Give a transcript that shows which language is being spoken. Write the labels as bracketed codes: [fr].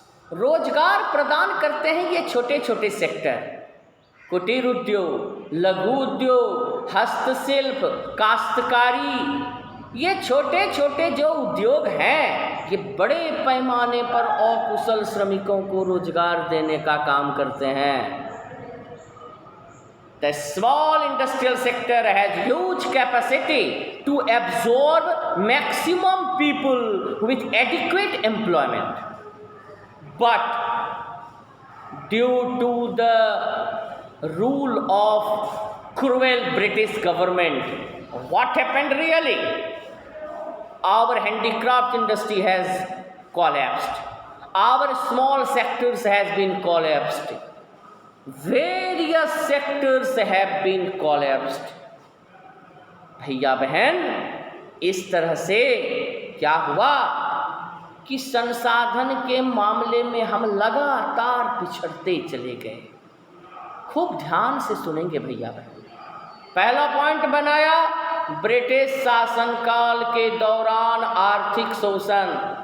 [hi] रोजगार प्रदान करते हैं ये छोटे छोटे सेक्टर, कुटीर उद्योग, लघु उद्योग, हस्तशिल्प, काश्तकारी, ये छोटे छोटे जो उद्योग हैं ये बड़े पैमाने पर अकुशल श्रमिकों को रोजगार देने का काम करते हैं। [en] The small industrial sector has huge capacity to absorb maximum people with adequate employment. But due to the rule of cruel British government, what happened really? Our handicraft industry has collapsed. Our small sectors has been collapsed. Various sectors have been collapsed. [hi] भैया बहन, इस तरह से क्या हुआ कि संसाधन के मामले में हम लगातार पिछड़ते चले गए। खूब ध्यान से सुनेंगे भैया बहन। पहला पॉइंट बनाया ब्रिटिश शासनकाल के दौरान आर्थिक शोषण।